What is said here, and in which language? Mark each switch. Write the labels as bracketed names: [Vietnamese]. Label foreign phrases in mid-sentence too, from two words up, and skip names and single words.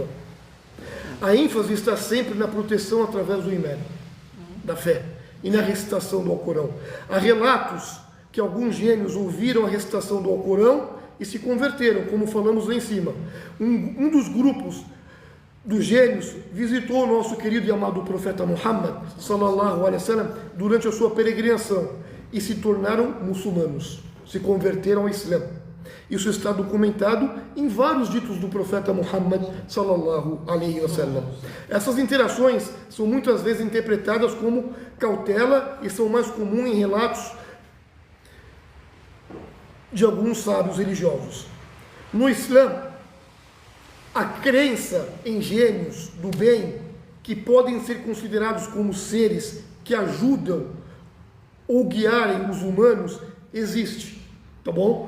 [Portuguese] A ênfase está sempre na proteção através do imã, da fé, e na recitação do Alcorão. Há relatos que alguns gênios ouviram a recitação do Alcorão e se converteram, como falamos lá em cima. Um dos grupos dos gênios visitou o nosso querido e amado profeta Muhammad, [Arabic] صلى الله عليه وسلم, [Portuguese] durante a sua peregrinação e se tornaram muçulmanos, se converteram ao Islã. Isso está documentado em vários ditos do profeta Muhammad, [Arabic] صلى الله عليه وسلم. [Portuguese] Essas interações são muitas vezes interpretadas como cautela e são mais comuns em relatos de alguns sábios religiosos. No Islã, a crença em gênios do bem, que podem ser considerados como seres que ajudam ou guiarem os humanos, existe, tá bom?